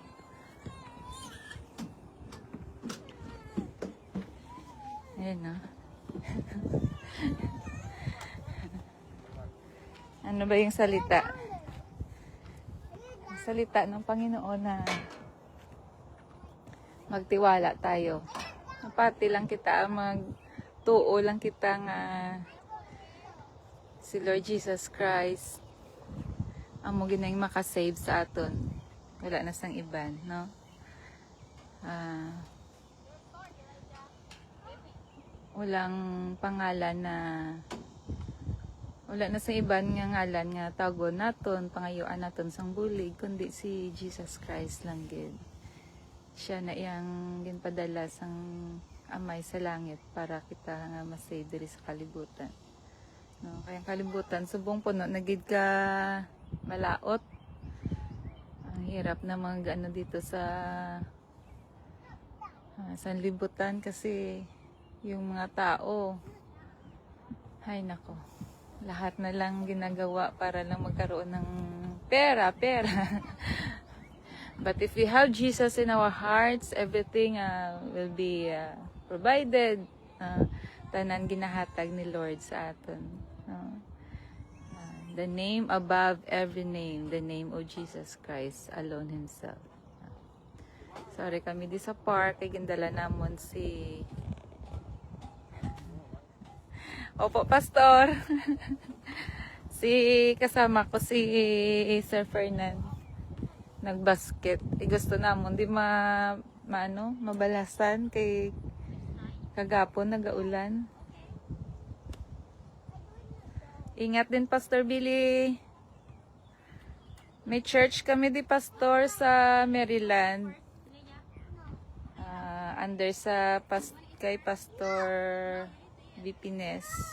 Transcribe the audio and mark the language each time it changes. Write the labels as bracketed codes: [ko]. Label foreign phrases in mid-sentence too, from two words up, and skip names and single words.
[tl] Ayan na. Ano ba yung salita? Ang salita ng Panginoon na magtiwala tayo. [hil] Pati lang kita, magtuo lang kita nga si Lord Jesus Christ amo ginang makasave sa aton. Wala na sang iban, no? [tl] Walang pangalan na [hil] wala na sa iban nga ngalan nga tagon naton, pangayuan naton sang bulig kundi si Jesus Christ lang gid. Siya na iyang ginpadala sang amay sa langit para kita nga masave diri sa kalibutan. No, kayang kalibutan subong puno nagid ka malaot. [tl] Ang hirap na dito sa libutan kasi yung mga tao ay nako, lahat na lang ginagawa para lang magkaroon ng pera. [en] But if we have Jesus in our hearts, everything will be provided. [hil] Tanan ginahatag ni Lord sa aton. [en] The name above every name, the name of Jesus Christ alone Himself. [hil] Sorry kami di sa park, kay gindala namon si Opo, Pastor. [tl] kasama ko si Sir Fernan nagbasket. [hil] Gusto namon di mabalasan kay kagapon nagaulan. [tl] Ingat din Pastor Billy. [hil] May church kami di pastor sa Maryland. Under sa kay Pastor Vipines.